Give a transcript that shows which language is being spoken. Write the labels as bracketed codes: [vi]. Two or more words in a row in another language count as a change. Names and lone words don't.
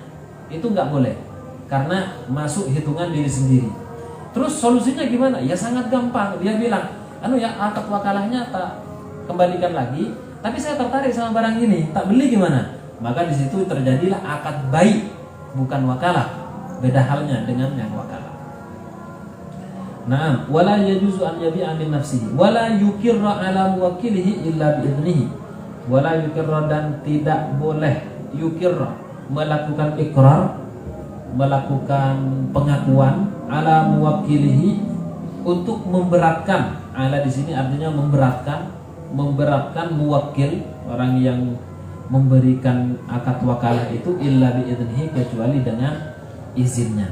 [id] Itu nggak boleh, karena masuk hitungan diri sendiri. Terus solusinya gimana? Ya sangat gampang. Dia bilang, akad wakalahnya tak kembalikan lagi, tapi saya tertarik sama barang ini, tak beli gimana? Maka di situ terjadilah akad baik, bukan wakalah. Beda halnya dengan yang wakalah. [ar] نعم، ولا يجوز أن يبيع من نفسه، ولا يقر على موكله إلا بإذنه. ولا يقر, [id] dan tidak boleh yukirra, melakukan ikrar, melakukan pengakuan [ar] على موكله, [id] untuk memberatkan. Ala di sini artinya memberatkan muwakkil, orang yang memberikan akad wakalah itu, [ar] إلا بإذنه, [id] kecuali dengan izinnya.